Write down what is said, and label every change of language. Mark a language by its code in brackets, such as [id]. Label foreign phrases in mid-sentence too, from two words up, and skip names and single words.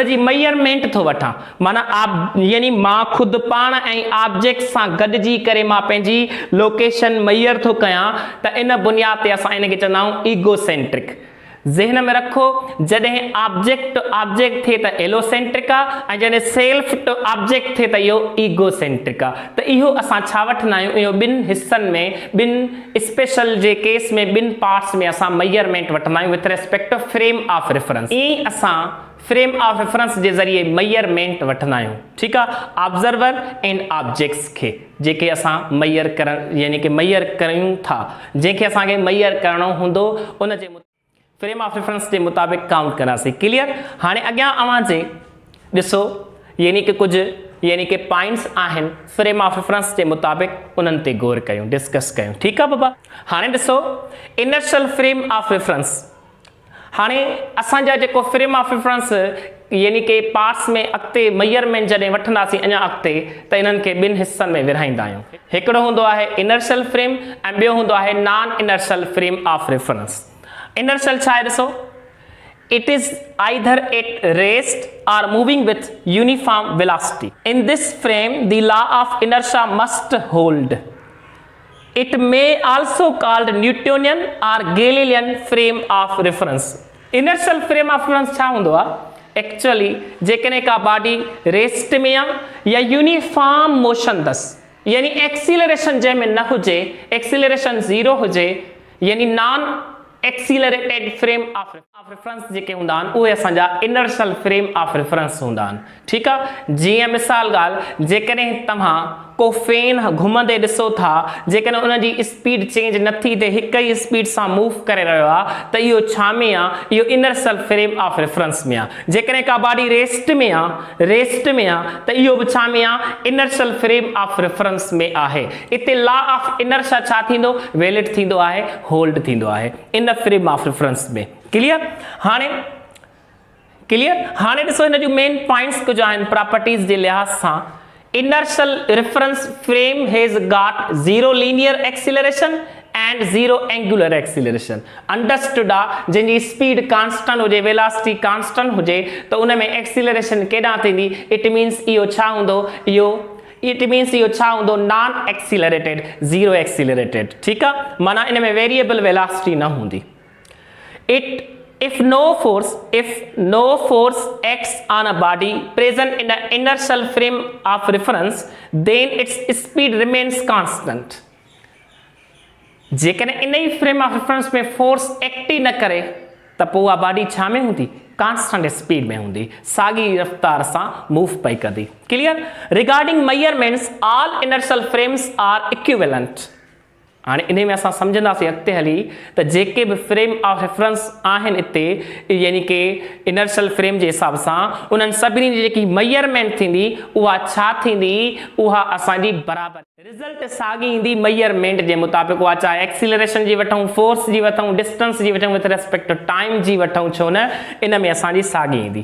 [sd] जी मेजरमेंट थो वठां माना यानी मां ख़ुदि पाण ऐं ऑब्जेक्ट सां गॾिजी करे मां पंहिंजी लोकेशन मेजर थो कयां त इन बुनियाद ते असां इन खे चवंदा आहियूं ईगोसेंट्रिक ज़हन में रखो जॾहिं [en] object to object [sd] थिए त एलोसेंट्रिक आहे ऐं जॾहिं [en] self to object [sd] थिए त इहो ईगोसेंट्रिक आहे त इहो असां छा वठंदा आहियूं इहो ॿिनि हिस्सनि में ॿिनि स्पेशल जे केस में ॿिनि पार्ट्स में असां मेजरमेंट वठंदा आहियूं [en] with respect to frame of reference [sd] ईअं असां [en] frame of reference [sd] जे ज़रिए मेजरमेंट वठंदा आहियूं ठीकु आहे [en] observer and objects [sd] खे जेके असां मेजर करण यानी कि मेजर कयूं था जंहिंखे असांखे मेजर करणो हूंदो उन जे [en] frame of reference [sd] के मुताबिक काउंट करासीं क्लियर हाँ अग्यां अवांजे ॾिसो यानी कि कुछ यानी कि पॉइंट्स आहिनि [en] frame of reference [sd] के मुताबिक उन्हनि ते गौर कयूं डिस्कस कयूं [hi] ठीक है [sd] बाबा हाँ ॾिसो [en] inertial frame of reference [sd] हाँ असांजा जेको [en] frame of reference [sd] यानी कि पार्ट्स में अॻिते मेजरमेंट जॾहिं वठंदासीं अञा अॻिते त इन्हनि खे ॿिनि हिस्सनि में विरहाईंदा आहियूं हिकिड़ो हूंदो आहे [en] inertial frame [sd] ऐं ॿियो हूंदो आहे [en] non inertial frame of reference [sd] Inertial छा आहे ॾिसो [en] it is either at rest or moving with uniform velocity. In this frame the law of inertia must hold. It may also called Newtonian or Galilean frame of reference. Inertial frame of reference [sd] छा हूंदो आहे एक्चुअली जेकॾहिं का बॉडी रेस्ट में आहे या [en] uniform motion [sd] अथसि यानी एक्सीलरेशन जंहिंमें न हुजे एक्सीलरेशन 0 हुजे यानी [en] non accelerated frame of reference [sd] जेके हूंदा आहिनि उहे असांजा [en] inertial frame of reference [sd] हूंदा आहिनि ठीकु आहे जीअं मिसाल ॻाल्हि जेकॾहिं तव्हां को फैन घुमंदे ॾिसो था जेकॾहिं उन जी स्पीड चेंज नथी थिए हिक ई स्पीड सां मूव करे रहियो आहे त इहो छा में आहे इहो [en] inertial frame of reference [sd] में आहे जेकॾहिं का बॉडी रेस्ट में आहे त इहो बि छा में आहे [en] inertial frame of reference [sd] में आहे इते [en] law of inertia [sd] छा थींदो वैलिड थींदो आहे होल्ड थींदो आहे इन [en] frame of reference [sd] में क्लियर हाणे ॾिसो हिन जूं [en] main points [sd] कुझु आहिनि प्रॉपर्टीज़ जे लिहाज़ सां [en] inertial reference frame has got 0 linear acceleration and 0 angular acceleration understood [sd] जिनकी स्पीड कांस्टेंट हुजे वेलोसिटी कांस्टेंट हुजे तो उन में एक्सीलरेशन केॾां थींदी [en] it means [sd] इहो छा हूंदो इहो छा हूंदो [en] non accelerated 0 accelerated [sd] ठीक आहे माना इन में [en] variable velocity [sd] न हूंदी [en] If no force acts on a body present in the inertial frame of reference, then its speed remains constant. [sd] जेकॾहिं इन ही [en] frame of reference [sd] में [en] force act [sd] ही न करे त पोइ उहा बॉडी छा में हूंदी [en] constant speed [sd] में हूंदी, साॻी रफ़्तार सां मूव पई कंदी। क्लियर? [en] Regarding measurements all inertial frames are equivalent. [sd] हाणे इन में असां सम्झंदासीं अॻिते हली त जेके बि [en] frame of reference [sd] आहिनि हिते यानी कि [en] inertial frame [sd] जे हिसाब सां उन्हनि सभिनी जी जेकी मेजरमेंट थींदी उहा छा थींदी, उहा असांजी बराबरि रिज़ल्ट साॻी ईंदी मेजरमेंट जे मुताबिक़, उहा चाहे एक्सीलरेशन जी वठूं, फोर्स जी वठूं, डिस्टेंस जी वठूं, [en] with respect to time [sd] जी वठूं, छो न इन में असांजी साॻी ईंदी।